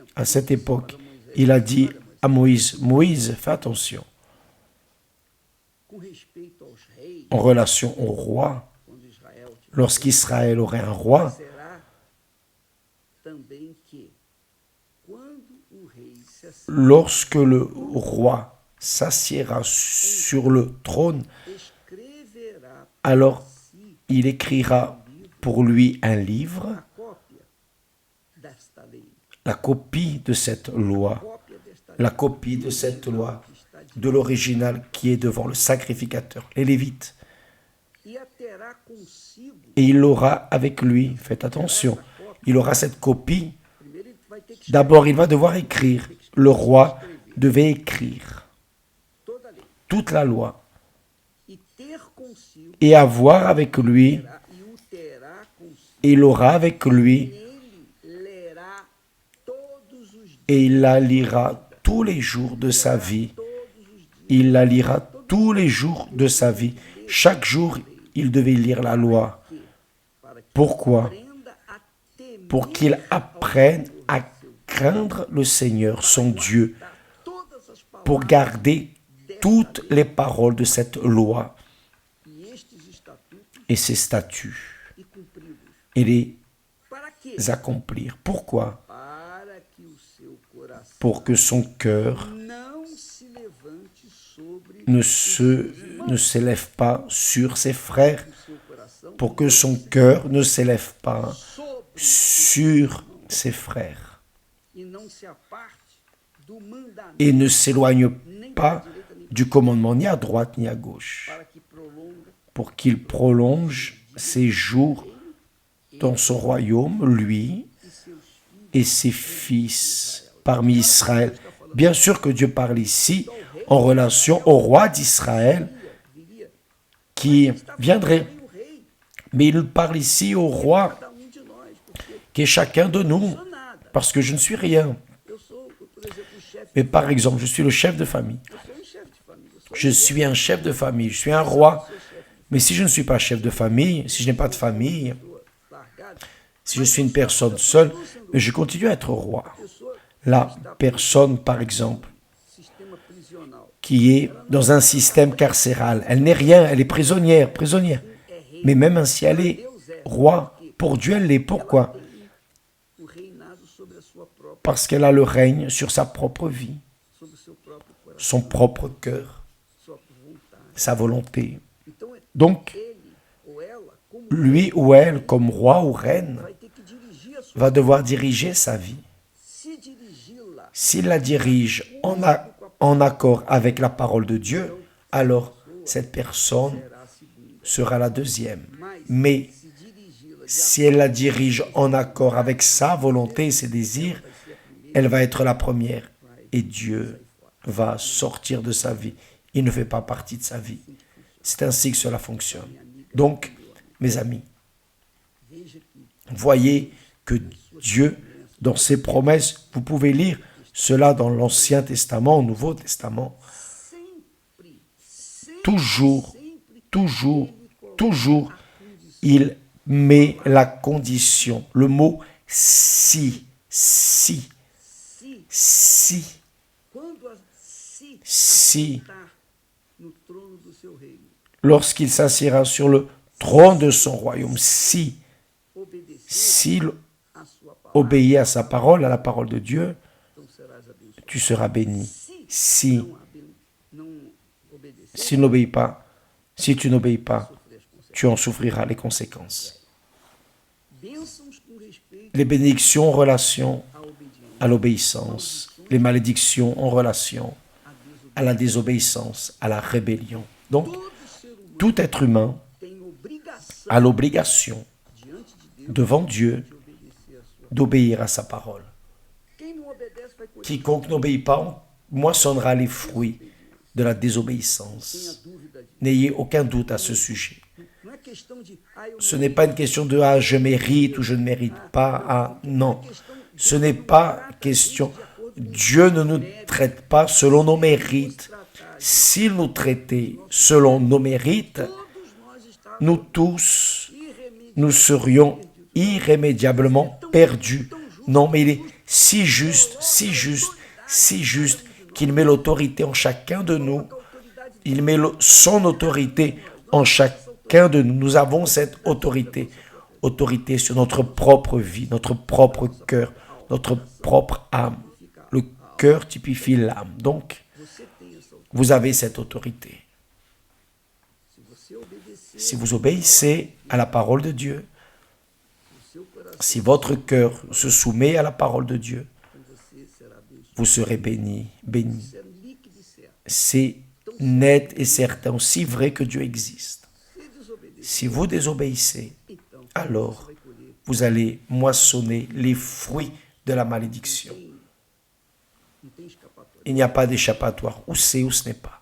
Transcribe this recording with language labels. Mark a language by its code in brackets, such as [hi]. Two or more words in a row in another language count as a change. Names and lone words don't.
[fr] À cette époque, il a dit à Moïse, Moïse, fais attention, [pt] Com respeito aos reis, [fr] en relation au roi, [pt] quando Israel tiver, [fr] lorsqu'Israël aurait un roi, [pt] será também que quando o rei se [fr] lorsque le roi s'assiera sur le trône, [pt] escreverá [fr] alors si il écrira pour lui un livre, [pt] a cópia desta lei, [fr] la copie de cette loi, [pt] cópia desta lei [fr] la copie de cette loi, [pt] que está de [fr] de l'original qui est devant le sacrificateur, les Lévites. [pt] e a terá consigo. [fr] Et il l'aura avec lui, faites attention, il aura cette copie. [pt] Primeiro ele vai ter que [fr] D'abord, il va devoir écrire. Le roi devait écrire [pt] toda a lei [fr] toute la loi [pt] e ter consigo [fr] et avoir avec lui, [pt] e o terá consigo. [fr] et il aura avec lui, [pt] Ele lerá todos os dias, [fr] et il la lira tous les jours de sa vie. [pt] todos os dias, [fr] Il la lira tous les jours de sa vie. Chaque jour, il devait lire la loi. [pt] para que [fr] Pourquoi? [pt] aprenda a temer [fr] Pour qu'il apprenne à craindre le Seigneur, son Dieu, [pt] guardar todas as [fr] pour [pt] palavras [fr] garder toutes les paroles de cette loi [pt] e estes estatutos [fr] et ses statuts [pt] e cumpri-los. [fr] et les [pt] Para quê? [fr] accomplir. Pourquoi? [pt] Para que o seu coração [fr] Pour que son cœur [pt] não se levante sobre [fr] ne s'élève pas sur ses frères, [pt] o seu coração, [fr] pour que son cœur ne s'élève pas [pt] sobre [fr] sur ses frères [pt] e não se aparte do mandamento [fr] et ne s'éloigne [pt] nem [fr] pas [pt] para a direita nem [fr] du commandement ni à droite ni à gauche, [pt] para que prolonga [fr] pour qu'il prolonge ses jours dans son royaume, lui [pt] e seus filhos. [fr] et ses fils parmi Israël. Bien sûr que Dieu parle ici en relation au roi d'Israël [pt] Viria [fr] qui viendrait, [pt] também o rei, [fr] mais il parle ici au roi [pt] cada de nós, porque eu [fr] qui est chacun de nous, [pt] não sou nada. [fr] parce que je ne suis rien. [pt] Eu sou, por exemplo, o chefe. [fr] Mais par exemple, je suis le chef de famille. [pt] Eu sou chefe de família. Eu sou [fr] Je suis un chef de famille, je suis un roi. Mais si je ne suis pas chef de famille, si je n'ai pas de famille, [pt] largado. [fr] si je suis une personne seule, mais je continue à être roi. [pt] Pessoa [fr] La personne, par exemple, [pt] sistema prisional [fr] qui est dans un système carcéral, elle n'est rien, elle est prisonnière. [pt] é rei, [fr] Mais même ainsi, elle est roi. Pour Dieu, elle l'est. Pourquoi? [pt] o reinado sobre a sua própria, [fr] Parce qu'elle a le règne sur sa propre vie, [pt] sobre o seu próprio coração, [fr] son propre cœur, [pt] sua vontade. [fr] sa volonté. [pt] Então [fr] Donc, [pt] ele ou ela, como [fr] lui ou elle, comme roi ou reine, [pt] vai ter que dirigir a sua [fr] va devoir diriger sa vie. [pt] se dirigi-la [fr] S'il la dirige en accord avec la parole de Dieu, alors cette personne [pt] será a segunda. [fr] sera la deuxième. [pt] Mas [fr] Mais [pt] se dirigi-la de [fr] si elle la dirige en accord avec sa volonté et ses désirs, elle va être la première. Et Dieu va sortir de sa vie. Il ne fait pas partie de sa vie. C'est ainsi que cela fonctionne. Donc, mes amis, [pt] veja que [fr] voyez que Dieu, dans ses promesses, vous pouvez lire cela dans l'Ancien Testament, au Nouveau Testament, [pt] sempre, sempre, [fr] toujours, [pt] sempre [fr] toujours, toujours, il met la condition, le mot si, si, [pt] se, [fr] si, [pt] quando se [fr] si, [pt] assentar no trono do seu reino, [fr] lorsqu'il s'assiera sur le trône de son royaume, si, [pt] obedecer [fr] s'il [pt] a sua palavra, [fr] obéit à sa parole, à la parole de Dieu, [pt] então serás abençoado. [fr] tu seras béni. [pt] Se [fr] Si, [pt] não obedecer, [fr] s'il n'obéit pas, si tu n'obéis pas, [pt] sofrer as consequências. [fr] tu en souffriras les conséquences. [pt] Bênçãos com respeito [fr] Les bénédictions en relation [pt] à obediência, [fr] à l'obéissance, les malédictions en relation [pt] à desobediência. [fr] à la désobéissance, à la rébellion. Donc, [pt] Todo ser humano [fr] tout être humain [pt] tem obrigação [fr] a l'obligation [pt] diante de Deus [fr] devant Dieu [pt] de obedecer a sua. [fr] d'obéir à sa parole. [pt] Quem não obedece vai colher. [fr] Quiconque n'obéit pas moissonnera les fruits de la [pt] Tenha [fr] désobéissance. [pt] dúvida disso. [fr] N'ayez aucun doute à ce sujet. [pt] Não é questão de eu [fr] Ce n'est pas une question de ah, je mérite ou je ne mérite pas. Ah, non. Ce n'est pas question. Dieu ne nous traite pas selon nos mérites. S'il nous traitait selon nos mérites, [pt] todos nós estávamos [fr] nous tous, [pt] irremediavelmente [fr] nous serions irrémédiablement perdus. Non, mais il est si juste, si juste, si juste qu'il met l'autorité en chacun de nous. [pt] autoridade [fr] Il met son autorité en chacun de nous. Nous avons cette autorité. Autorité sur notre propre vie, notre propre cœur, notre propre âme. Le cœur typifie l'âme. Donc, [pt] você tem essa autoridade. [fr] vous avez cette autorité. [pt] Se você obedecer [fr] Si vous obéissez à la parole de Dieu, [pt] o seu coração, [fr] si votre cœur se soumet à la parole de Dieu, [pt] você será abençoado. [fr] vous serez béni, béni. [pt] Isso é líquido e certo. [fr] C'est net et certain, aussi vrai que Dieu existe. [pt] Se desobedecer, [fr] Si vous désobéissez, [pt] então [fr] alors [pt] você vai colher. [fr] vous allez moissonner les fruits de la malédiction. [pt] Não tem escapatória. [fr] Il n'y a pas d'échappatoire. Ou c'est ou ce n'est pas.